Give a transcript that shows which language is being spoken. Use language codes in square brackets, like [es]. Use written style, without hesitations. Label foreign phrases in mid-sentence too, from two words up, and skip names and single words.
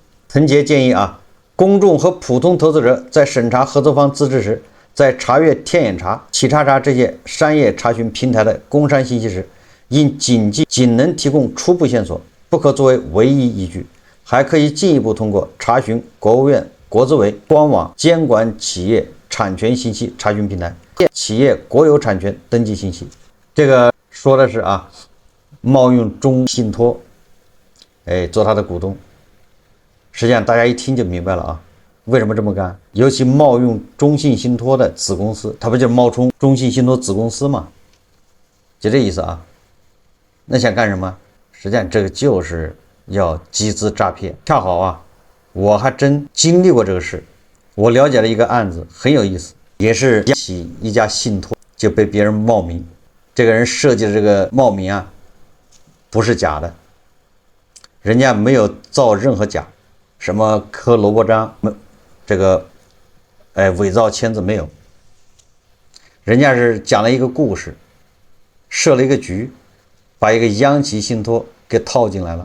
[zh] 滕杰建議公眾和普通投資者在審查合作方資質時，在查閱天眼查、企查查這些商業查詢平台的工商信息時，應謹記僅能提供初步線索，不可作為唯一依據。還可以進一步通過查詢國務院國資委官網監管企業產權信息查詢平台、企業國有產權登記信息。這個說的是啊，冒用中信托，做他的股東。實際上大家一聽就明白了啊，為什麼這麼幹？尤其冒用中信信托的子公司，他不就是冒充中信信托子公司吗？就这意思啊。那想干什麼？實際上這個就是要集資詐騙。恰好啊，我還真經歷過這個事。我了解了一個案子，很有意思，也是起一家信托就被別人冒名。這個人設計的這個冒名啊，不是假的，人家沒有造任何假，什麼刻蘿蔔章，這個偽造簽字沒有，人家是講了一個故事，設了一個局，把一個央企信托給套進來了。